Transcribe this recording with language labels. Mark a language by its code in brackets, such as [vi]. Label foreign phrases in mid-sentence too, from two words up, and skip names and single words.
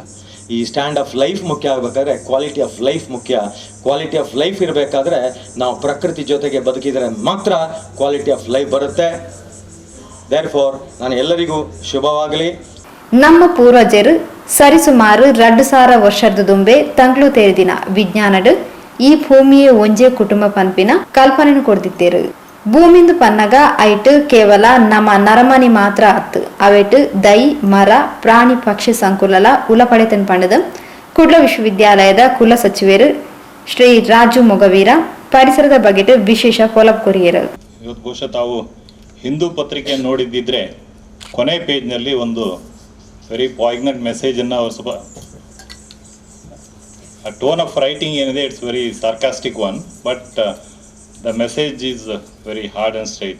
[kn] ಈ [en] stand of life [kn] ಮುಖ್ಯ ಆಗಬೇಕಾದ್ರೆ [en] quality of life [kn] ಮುಖ್ಯ. [en] quality of life [kn] ಇರಬೇಕಾದ್ರೆ ನಾವು ಪ್ರಕೃತಿ ಜೊತೆಗೆ ಬದುಕಿದರೆ ಮಾತ್ರ [en] quality of life [kn] ಬರುತ್ತೆ. ದೇರ್ಫೋರ್ ನಾನು ಎಲ್ಲರಿಗೂ ಶುಭವಾಗಲಿ. [tcy] ನಮ್ಮ ಪೂರ್ವಜರು ಸರಿಸುಮಾರು 2000 ವರ್ಷದ ದುಂಬೆ ತಂಗ್ಳು ತೇರಿದಿನ ವಿಜ್ಞಾನಡು ಈ ಭೂಮಿಯೇ ಒಂಜೇ ಕುಟುಂಬ ಪನ್ಪಿನ ಕಲ್ಪನೆಯನ್ನು ಕೊಡ್ತಿತ್ತೇರು. ಭೂಮಿಂದು ಪನ್ನಗ ಐಟ್ ಕೇವಲ ನಮ್ಮ ನರಮನಿ ಮಾತ್ರ ಅತ್ತು. ಅವೇಟ್ ದೈ ಮರ ಪ್ರಾಣಿ ಪಕ್ಷಿ ಸಂಕುಲಲ ಉಲಪಡೆತನ್ ಪಂಡದ ಕುಡ್ಲ ವಿಶ್ವವಿದ್ಯಾಲಯದ ಕುಲ ಸಚಿವರು ಶ್ರೀ ರಾಜು ಮೊಗವೀರ ಪರಿಸರದ ಬಗ್ಗೆ ವಿಶೇಷ ಫಾಲೋಅಪ್ ಕೊರಿಯರು. [kn] ಇವತ್ತು ಬಹುಶಃ ತಾವು ಹಿಂದೂ ಪತ್ರಿಕೆ ನೋಡಿದ್ದಿದ್ರೆ ಕೊನೆ ಪೇಜ್ನಲ್ಲಿ ಒಂದು [en] very poignant message-annu [kn] ಅವರು ಸ್ವಲ್ಪ [en] tone of writing ಏನಿದೆ it's very sarcastic one, but the message is very hard and straight.